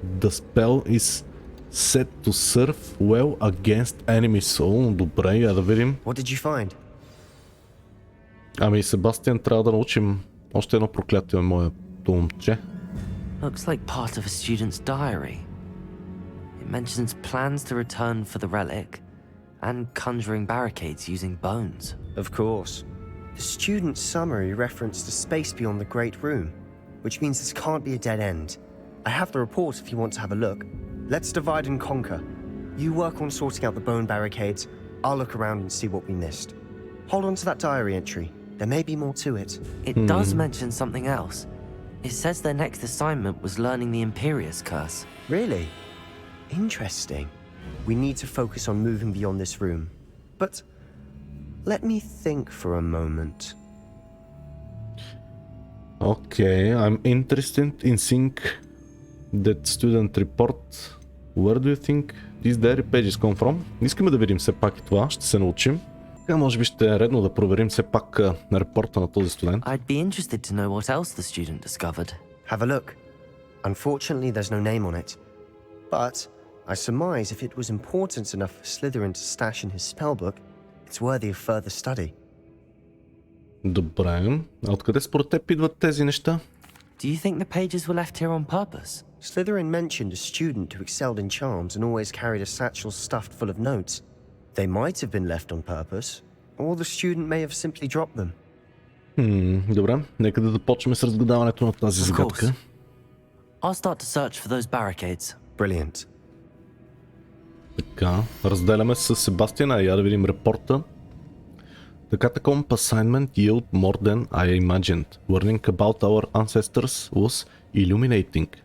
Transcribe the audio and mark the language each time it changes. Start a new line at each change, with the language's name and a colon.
English: The spell is set to serve well against enemies.
Bulgarian: Добре, я да видим.
English: What did you find?
Bulgarian: Себастиан, трябва да научим още едно проклятие, моето момче.
English: Looks like part of a student's diary. It mentions plans to return for the relic and conjuring barricades using bones. Of course. The student's summary referenced a space beyond the Great Room, which means this can't be a dead end. I have the report if you want to have a look. Let's divide and conquer. You work on sorting out the bone barricades. I'll look around and see what we missed. Hold on to that diary entry. There may be more to it. It does mention something else. It says their next assignment was learning the Imperius curse. Really? Interesting. We need to focus on moving beyond this room. But let me think for a moment. Okay, I'm interested in seeing that student report. Where do you think these diary pages come from?
Bulgarian: Искаме да видим все пак и това, ще се научим. Така може би ще е редно да проверим все пак репорта на този студент.
English: I'd be interested to know what else the student discovered. Have a look. Unfortunately, there's no name on it. But I surmise if it was important enough for Slytherin to stash in his spellbook, it's worthy of further study.
Bulgarian: Добре. А откъде според теб идват тези неща?
English: Do you think the pages were left here on purpose? Slytherin mentioned a student who excelled in charms and always carried a satchel stuffed full of notes. They might have been left on purpose, or the student may have simply dropped them.
Bulgarian: Добре, нека да започнем с разгадаването на тази загадка.
English: I'll start to search for those barricades. Brilliant.
Bulgarian: Така, разделяме с Себастиана, я да видим репорта.
English: The catacomb assignment yield more than I imagined. Learning about our ancestors was illuminating.